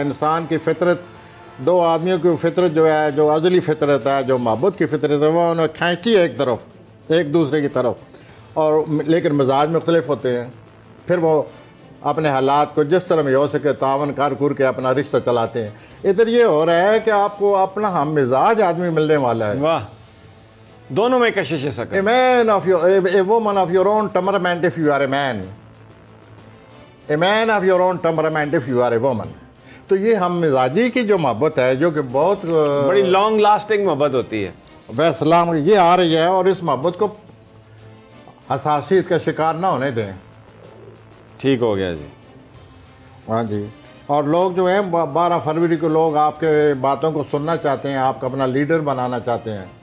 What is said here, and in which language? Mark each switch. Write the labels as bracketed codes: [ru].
[ur] انسان کی فطرت، دو آدمیوں کی فطرت جو ہے، جو ازلی فطرت ہے، جو محبت کی فطرت ہے، وہ انہیں کھینچتی ہے ایک طرف، ایک دوسرے کی طرف. اور لیکن مزاج مختلف ہوتے ہیں. پھر وہ اپنے حالات کو جس طرح میں ہو سکے تعاون کر کے اپنا رشتہ چلاتے ہیں. ادھر یہ ہو رہا ہے کہ آپ کو اپنا ہم مزاج آدمی ملنے والا ہے. واہ، دونوں میں کشش سکتے. [en] A woman of your own temperament if you are a man. A man of your own temperament if you are a woman. [ur] تو یہ ہم مزاجی کی جو محبت ہے، جو کہ بہت بڑی لانگ لاسٹنگ محبت ہوتی ہے. ویسلام یہ آ رہی ہے، اور اس محبت کو حساسیت کا شکار نہ ہونے دیں. ٹھیک ہو گیا جی. ہاں جی. اور لوگ جو ہیں 12 فروری کو لوگ آپ کے باتوں کو سننا چاہتے ہیں، آپ کو اپنا لیڈر بنانا چاہتے ہیں.